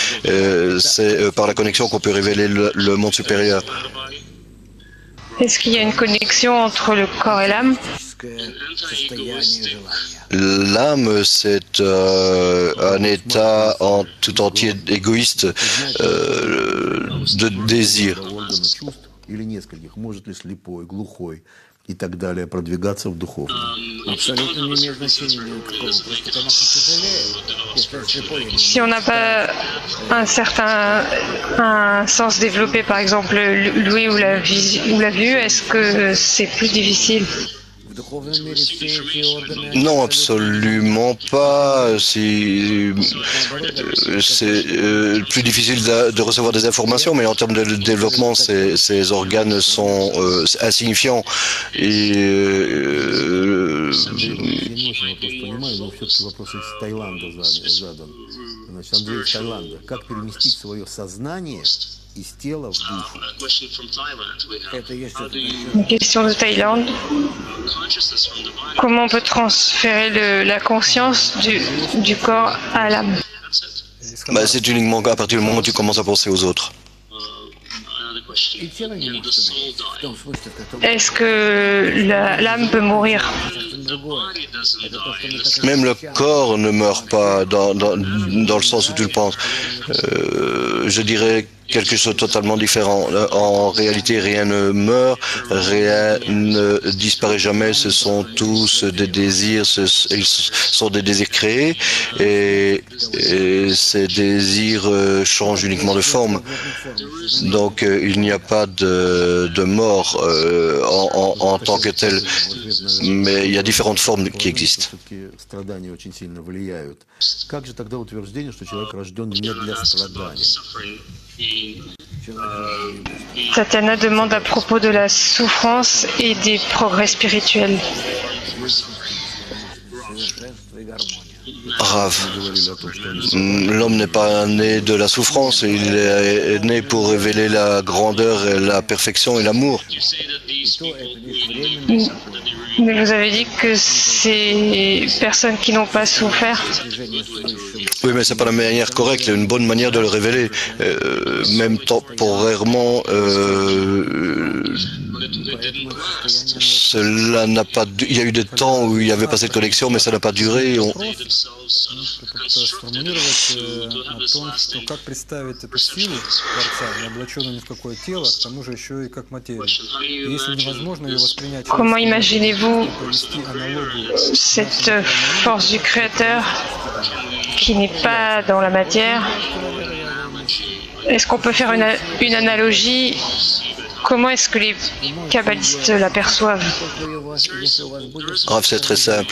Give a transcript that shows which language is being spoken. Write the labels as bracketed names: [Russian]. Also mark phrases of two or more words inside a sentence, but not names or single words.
[French] C'est par la connexion qu'on peut révéler le monde supérieur. Est-ce qu'il y a une connexion entre le corps et l'âme? L'âme, c'est un état en tout entier égoïste de désir. [Russian] Или нескольких, может ли слепой, глухой и так далее продвигаться в духовном? Абсолютно не имеет значения никакого. Просто, конечно, сожалею, если слепой. [French] Si on n'a pas un sens développé, par exemple l'ouïe ou la vue, est-ce que c'est plus difficile? [Russian] В духовном мире все эти органы... [French] Non, absolument pas. C'est plus difficile de recevoir des informations, mais en termes de développement, ces organes sont insignifiants. Et [Russian] Я не очень вопрос понимаю, но все-таки вопрос из Таиланда задан. Значит, Андрей из Таиланда. Как переместить свое сознание из тела в душу? Это есть [French] Une question de Thaïlande. Comment on peut transférer la conscience du corps à l'âme? c'est uniquement à partir du moment où tu commences à penser aux autres. [Russian] и тело не может иметь. В том смысле, в котором [French] Est-ce que l'âme peut mourir? [Russian] совсем другое. Это то, что мы так [French] Même le corps ne meurt pas dans le sens où tu le penses. Je dirais quelque chose de totalement différent. En réalité, rien ne meurt, rien ne disparaît jamais. Ce sont tous des désirs, ils sont des désirs créés et ces désirs changent uniquement de forme. Donc, il n'y a pas de mort en tant que tel, mais il y a différentes formes qui existent. [Russian] Все-таки страдания очень сильно влияют. Как же тогда утверждение, что человек рожден не для страданий? [French] Tatiana demande à propos de la souffrance et des progrès spirituels. [Russian] совершенство и гармония. [French] Rav, [Russian] Мы говорили о том, что они [French] l'homme n'est pas né de la souffrance, il est né pour révéler la grandeur, et la perfection et l'amour. [Russian] И то это лишь временное [French] Mais vous avez dit que ces personnes qui n'ont pas souffert, [Russian] движение с высшим. [French] Oui, mais c'est pas la manière correcte, une bonne manière de le révéler, même temporairement. Cela n'a pas. Il y a eu des temps où il n'y avait pas cette connexion, mais ça n'a pas duré. [Russian] Попытаюсь сформулировать о том, что как представить эту силу Творца, не облаченную ни в какое тело, к тому же еще и как материю. И если невозможно ее воспринять [French] comment imaginez-vous [Russian] провести аналогию [French] cette force du Créateur qui n'est pas dans la matière? Est-ce qu'on peut faire une analogie? Comment est-ce que les kabbalistes l'aperçoivent? Rav, c'est très simple.